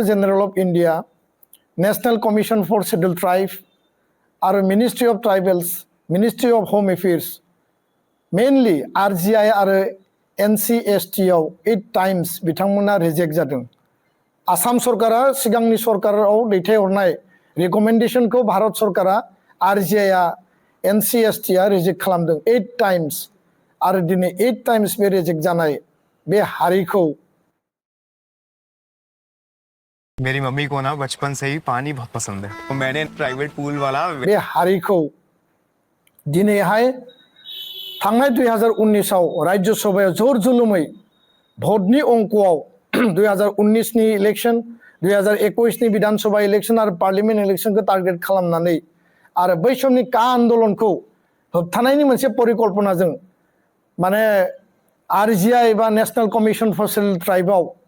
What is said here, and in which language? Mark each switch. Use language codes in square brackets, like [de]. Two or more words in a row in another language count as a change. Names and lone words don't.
[en] General of India National Commission for Scheduled Tribe [brx] आरो [en] Ministry of Tribals Ministry of Home Affairs mainly RGI [brx] आरो NCST आव 8 टाइम्स बिथांमोना रिजेक्ट जादों आसाम सरकारा सिगांनि सरकाराव दैथायहरनाय रिकमेन्डेशनखौ भारत सरकारा RGI आ NCST आ रिजेक्ट खालामदों 8 टाइम्स आरो दिनै 8 टाइम्स बे रिजेक्ट जानाय बे हारिखौ [hi] मेरी मम्मी को ना बचपन से ही पानी बहुत पसंद है तो मैंने [en] private pool [hi] वाला [brx] बे हारिखौ दिनैहाय थांनाय 2019 आव राज्य सभायाव जोर जुलुमै भटनि अंकआव 2019 नि इलेक्शन 2021 नि विधानसभा इलेक्शन आरो [en] Parliament electionखौ [brx] टार्गेट खालामनानै आरो बै समनि का आन्दोलनखौ होबथानायनि मोनसे परिकल्पनाजों माने RGI बा [en] National Commission for Scheduled Tribeआव